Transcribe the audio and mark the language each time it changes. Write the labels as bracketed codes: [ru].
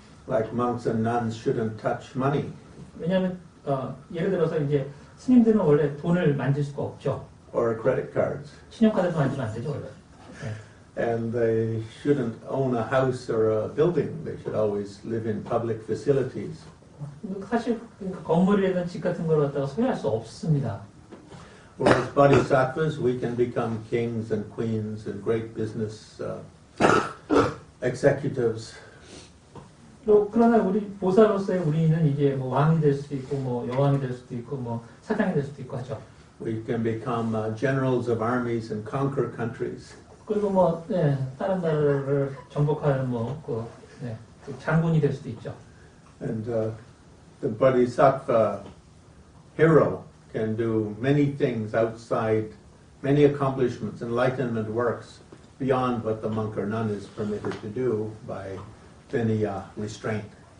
[en] Like monks and nuns shouldn't touch money. [ko] 왜냐하면 예를 들어서 이제 스님들은 원래 돈을 만질 수가 없죠. [en] Or credit cards. [ko] 신용카드도 만지면 안 되죠 원래. [en] And they shouldn't own a house or a building. They should always live in public facilities. [ko] 사실 건물이라든 집 같은 걸 갖다가 소유할 수 없습니다. [en] Whereas bodhisattvas, we can become kings and queens and great business executives. [ko] 그러나 우리 보살로서의 우리는 이제 왕이 될 수도 있고 여왕이 될 수도 있고 사장이 될 수도 있고 하죠. [en] We can become generals of armies and conquer countries. [ko] 그리고 다른 나라를 정복하는 장군이 될 수도 있죠. [en] And the bodhisattva hero can do many things outside, many accomplishments, enlightenment works beyond what the monk or nun is permitted to do by any restraint.